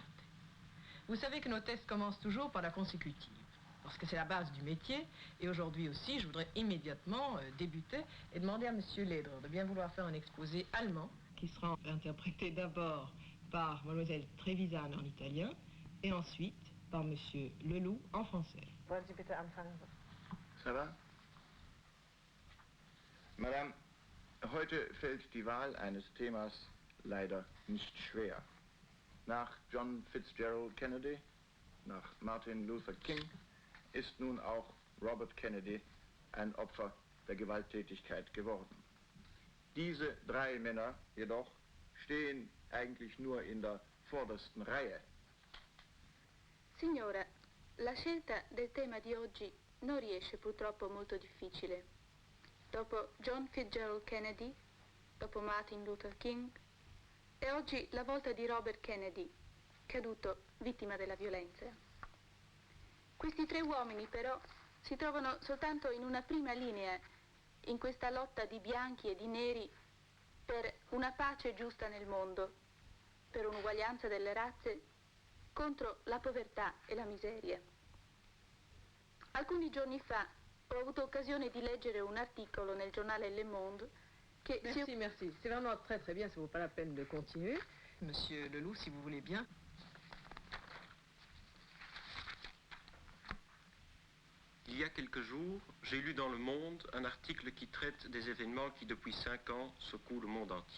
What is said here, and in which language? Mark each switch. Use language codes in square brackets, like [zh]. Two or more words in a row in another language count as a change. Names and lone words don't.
[fr] Vous savez que nos tests commencent toujours par la consécutive, parce que c'est la base du métier, et aujourd'hui aussi, je voudrais immédiatement débuter et demander à M. Leder de bien vouloir faire un exposé allemand, qui sera interprété d'abord par Mlle Trevisan en italien, et ensuite par M. Leloup en français. [de] Wollen Sie bitte anfangen? [fr] Ça va? [de] Madame, heute fällt die Wahl eines Themas leider nicht schwer. Nach John Fitzgerald Kennedy, nach Martin Luther King, ist nun auch Robert Kennedy ein Opfer der Gewalttätigkeit geworden. Diese 3 Männer jedoch stehen eigentlich nur in der vordersten Reihe. [it] Signora, la scelta del tema di oggi non riesce purtroppo molto difficile. Dopo John Fitzgerald Kennedy, dopo Martin Luther King, è oggi la volta di Robert Kennedy, caduto vittima della violenza. Questi 3 uomini però si trovano soltanto in una prima linea in questa lotta di bianchi e di neri per una pace giusta nel mondo, per un'uguaglianza delle razze contro la povertà e la miseria. Alcuni giorni fa ho avuto occasione di leggere un articolo nel giornale Le Monde che... [fr] Merci. C'est vraiment très très bien, ça ne vaut pas la peine de continuer. Monsieur Leloup, si vous voulez bien. Il y a quelques jours, j'ai lu dans Le Monde un article qui traite des événements qui, depuis 5 ans, secouent le monde entier.